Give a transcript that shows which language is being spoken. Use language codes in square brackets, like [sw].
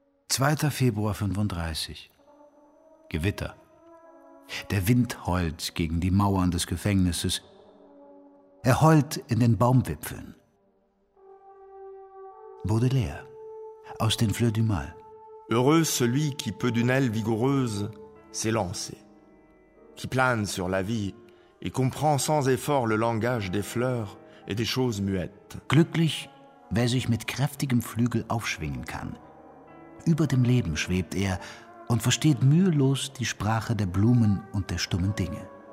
[de] Februar 1935. Gewitter. Der Wind heult gegen die Mauern des Gefängnisses. Er heult in den Baumwipfeln. Baudelaire, aus den Fleurs du Mal. [fr] Heureux celui qui peut d'une aile vigoureuse s'élancer, qui plane sur la vie et comprend sans effort le langage des fleurs et des choses muettes. [de] Glücklich, wer sich mit kräftigem Flügel aufschwingen kann. Über dem Leben schwebt er und versteht mühelos die Sprache der Blumen und der stummen Dinge.